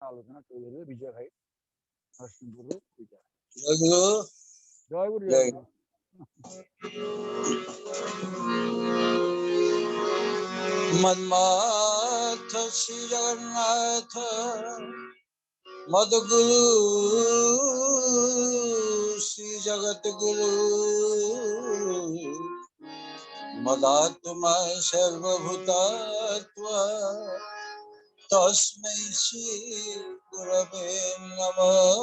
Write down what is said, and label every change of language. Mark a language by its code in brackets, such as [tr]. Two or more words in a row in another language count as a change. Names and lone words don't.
[or] ଆଲୋଚନା କରିବେ ବିଜୟ ଭାଇ ନରସିଂହପୁରରୁ ବିଜୟ। ଜୟ ଗୁରୁ। ଜୟ ଗୁରୁ ଜୟ ଜୟ ଗୁରୁ। [sa] मन्माथ श्री जगन्नाथ मदगुरु श्री जगत गुरु मदात्मा सर्वभूतात्मा तस्मै श्री गुरवे नमः।